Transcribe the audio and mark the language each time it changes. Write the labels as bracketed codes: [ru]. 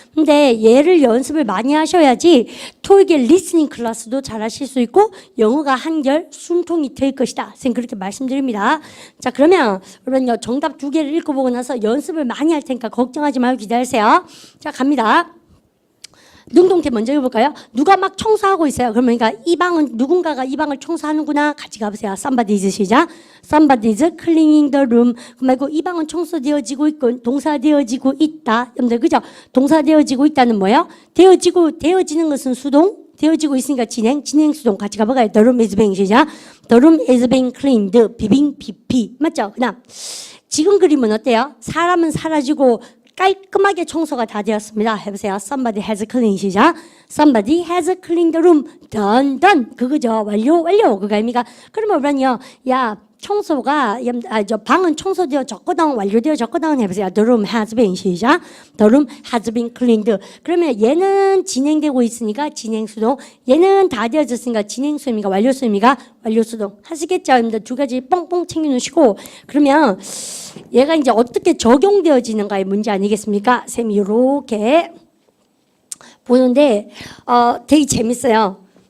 [ko] 근데 얘를 연습을 많이 하셔야지 토익의 리스닝 클래스도 잘 하실 수 있고 영어가 한결 숨통이 될 것이다. 쌤 그렇게 말씀드립니다. 자, 그러면 여러분 정답 2개를 읽어보고 나서 연습을 많이 할 테니까 걱정하지 말고 기다리세요. 자, 갑니다. 능동태 먼저 해볼까요? 누가 막 청소하고 있어요. 그러니까 이 방은 누군가가 이 방을 청소하는구나. 같이 가보세요. [en] Somebody is [ko] 시작. [en] Somebody is cleaning the room. [ko] 그 말고 이 방은 청소되어지고 있고 동사되어지고 있다. 여러분들 그죠? 동사되어지고 있다는 뭐예요? 되어지는 것은 수동. 되어지고 있으니까 진행 수동 같이 가볼까요? [en] The room is being [ko] 시작. [en] The room is being cleaned. [ko] 비빙 PP 맞죠? 그다음 지금 그림은 어때요? 사람은 사라지고 깔끔하게 청소가 다 되었습니다. 해보세요. [en] Somebody has cleaned [ko] 시작. [en] Somebody has cleaned the room. [ko] done. 그거죠. 완료. 그거 아닙니까? 그러면 우리는요. 야, 청소가 저 방은 청소되어졌거든. 완료되어졌거든. 해보세요. [en] The room has been [ko] 시작. [en] The room has been cleaned. [ko] 그러면 얘는 진행되고 있으니까 진행수동. 얘는 다 되어졌으니까 진행수입니까? 완료수입니까? 완료수동. 하시겠죠? 여러분들 두 가지 뻥뻥 챙겨놓으시고 그러면 얘가 이제 어떻게 적용되어지는가의 문제 아니겠습니까? 쌤이 이렇게 보는데 되게 재밌어요.